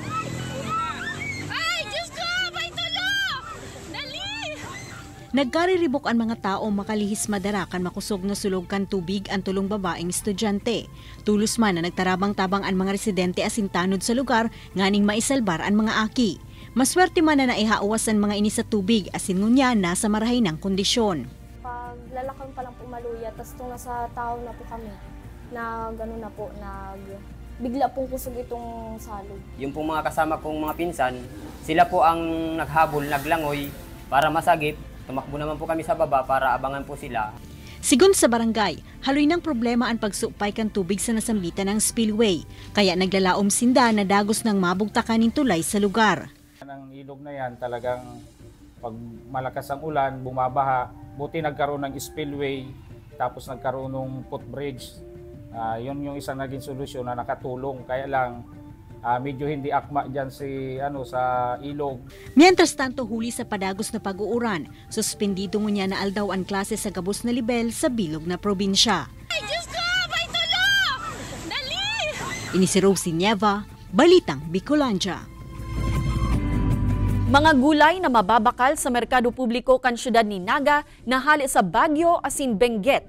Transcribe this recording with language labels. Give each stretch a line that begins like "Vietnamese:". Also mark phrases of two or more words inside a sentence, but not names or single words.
Bikol: Nagkariribok ang mga tao makalihis madara kan makusog na sulog kan tubig ang tulong babaeng estudyante. Tulos man na nagtarabang-tabang ang mga residente asin tanod sa lugar nganing maisalbar ang mga aki. Maswerte man na naihaawas ang mga ini sa tubig asin ngunya nasa marahay ng kondisyon. Pag lalakang pa lang po maluya,
Filipino: tas itong nasa tao na po kami na gano'n na po, bigla pong kusog itong salog. Yung pong mga kasama kong mga pinsan, sila po ang naghabol, naglangoy para masagip. Tumakbo naman po kami sa baba para abangan po sila.
Bikol: Sigun sa barangay, haloy ng problema ang pagsupay kan tubig sa nasambitan ng spillway, kaya naglalaom sinda na dagos ng mabugtakan ng tulay sa lugar.
Filipino: Ang ilog na yan talagang pag malakas ang ulan, bumabaha, buti nagkaroon ng spillway, tapos nagkaroon ng footbridge Yun yung isang naging solusyon na nakatulong. Kaya lang medyo hindi akma dyan sa ilog.
Spanish: Mientras tanto,
Bikol: huli sa padagos na pag-uuran, suspendido ngunya na aldaw ang klase sa gabos na libel sa bilog na probinsya.
Filipino: Ay, Diyos ko! May tulo! Dali!
Bikol: Ini si Rosie Nieva, Balitang Bicolandia. Mga gulay na mababakal sa merkado publiko kan syudad ni Naga nahali sa Baguio asin Benguet.